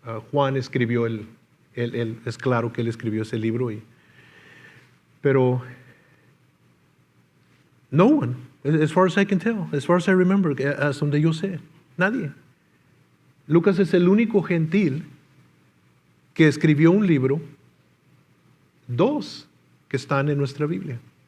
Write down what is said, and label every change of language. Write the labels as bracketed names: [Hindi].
[Spanish] Juan escribió es claro que él escribió ese libro. [English] Pero no one, as far as I can tell, as far as I remember, [Spanish] hasta donde yo sé, nadie. Lucas es el único gentil que escribió un libro, dos que están en nuestra Biblia.